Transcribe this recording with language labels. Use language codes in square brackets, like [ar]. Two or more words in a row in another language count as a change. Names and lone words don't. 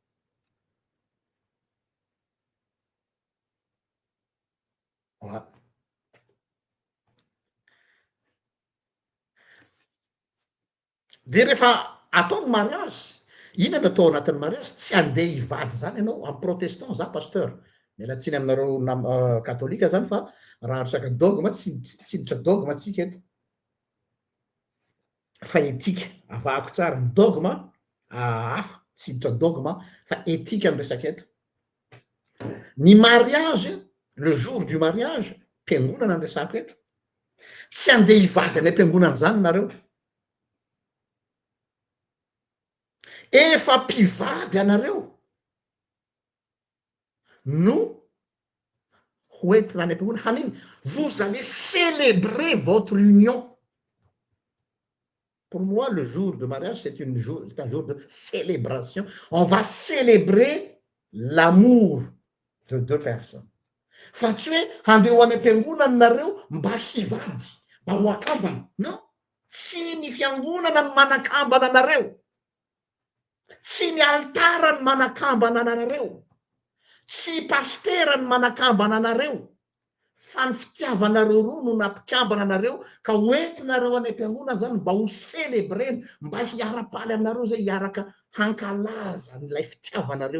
[mg] de rehefa atao ny mariage ina no atao anatin'ny mariage tsy andeha hivady zany ianao amin'ny protestant za pasteur mialatsiny aminareo katolika zany fa raha resaka dogma tsy miditra dogma tsika eto fa etika avahako tsara ny dogma hafa tsy miditra dogma fa etika ny resaka eto ny mariage [fr] le jour du mariage [mg] mpiangonana ny resako eto tsy andeha hivady any am-piangonana zany nareo efa mpivady anareo no hoentina any am-piangonana haniny [fr] vous allez célébrer votre union pour moi le jour de mariage c'est un jour de célébration on va célébrer l'amour de deux personnes. [mg] Fa tsy hoe handeha ho any am-piangonana nareo mba hivady, mba ho akambana. Non, tsy ny fiangonana ny manakambana anareo, tsy ny altara ny manakambana anareo, tsy pastera ny manakambana anareo, fa ny fitiavanareo roa no nampikambana anareo ka hoentinareo any am-piangonana zany mba ho célébreny, mba hiara-paly aminareo zay hiaraka hankalaza n'ilay fitiavanareo.